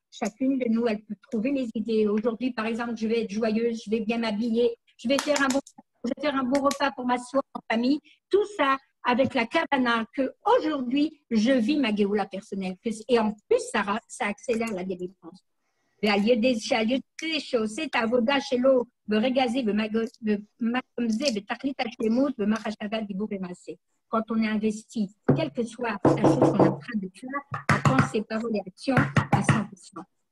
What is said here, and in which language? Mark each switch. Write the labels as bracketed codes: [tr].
[fr] Chacune de nous, elle peut trouver les idées. Aujourd'hui, par exemple, je vais être joyeuse, je vais bien m'habiller, je vais faire un bon repas pour m'asseoir en famille. Tout ça avec la kavana que aujourd'hui je vis ma Géoula personnelle. Et en plus, ça accélère la délivrance. [he] ועל ידי שעושה את העבודה שלו ברגע זה, במקום זה, בתכלית השלמות, במחשבה, דיבור ומעשה. [fr] Quand on est investi, quelle que soit la chose qu'on est en train de faire, à penser, parole et action à 100%.